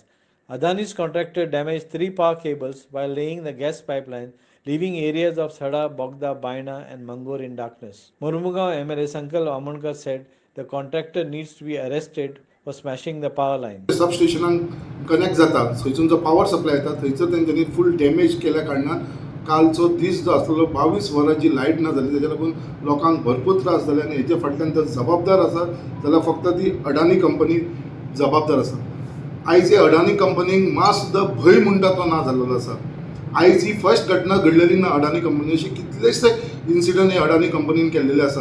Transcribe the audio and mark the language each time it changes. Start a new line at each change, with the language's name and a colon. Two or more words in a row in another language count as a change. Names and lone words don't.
English: Adani's contractor damaged 3 power cables while laying the gas pipeline, leaving areas of Sada, Bogda, Baina and Mangor in darkness. Mormugao MLA Sankal Amonkar said the contractor needs to be arrested for smashing the power line. Substation connect
Konkani: जाता, थंयसून जो
English: power supply
Konkani: येता थंयसर तेंच्यांनी
English: full damage
Konkani: केल्या कारणान कालचो दीस जो आसलो 22 वरां जी लायट ना जाली तेच्या लागून लोकांक भरपूर त्रास जाले आनी हेचे फाटल्यान जर जबाबदार आसा जाल्यार फक्त ती अडानी कंपनी जबाबदार आसा. आयज हे अडानी कंपनीक मात सुद्दां भंय म्हणटा तो ना जाल्लो आसा. आयज ही फर्स्ट घटना घडलेली ना अडानी कंपनी. अशी कितलेशे इन्सिडंट हे अडानी कंपनीन केल्लेले आसा.